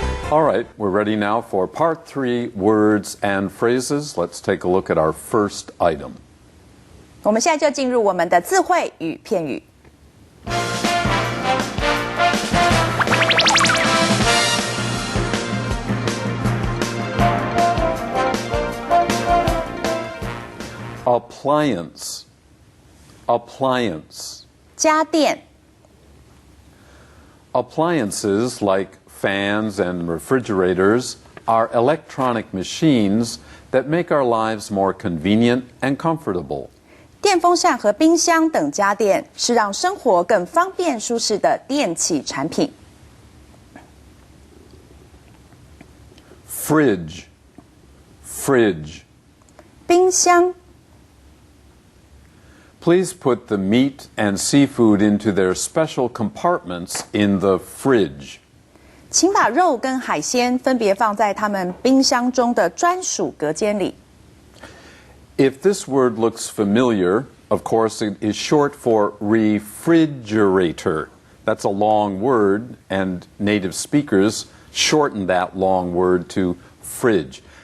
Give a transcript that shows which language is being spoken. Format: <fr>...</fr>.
<en>All right, we're ready now for Part 3, words and phrases. Let's take a look at our first item.</en> <zh>我们现在就进入我们的字汇与片语。</zh> <en>Appliance. Appliance.</en> <zh>家电。</zh> <en>Appliances like fans and refrigerators are electronic machines that make our lives more convenient and comfortable.</en> <zh>电风扇和冰箱等家电是让生活更方便舒适的电器产品。</zh> <en>Fridge. Fridge.</en> <zh>冰箱。</zh> <en>Please put the meat and seafood into their special compartments in the fridge.</en> <zh>请把肉跟海鲜分别放在他们冰箱中的专属隔间里。</zh> <en>If this word looks familiar, of course, it is short for refrigerator. That's a long word, and native speakers shorten that long word to fridge.</en>